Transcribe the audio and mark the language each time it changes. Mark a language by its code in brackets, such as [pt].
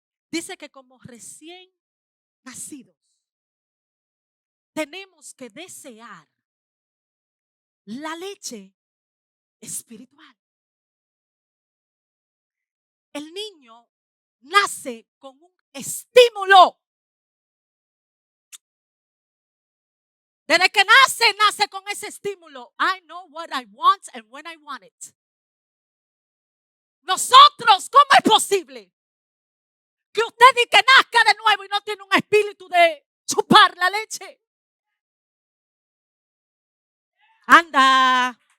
[es] Dice que como recién nacidos, tenemos que desear la leche espiritual. El niño nace con un estímulo. Desde que nace con ese estímulo. [en] I know what I want and when I want it. [es] Nosotros, ¿cómo es posible que usted diga que nazca de nuevo y no tiene un espíritu de chupar la leche? Anda.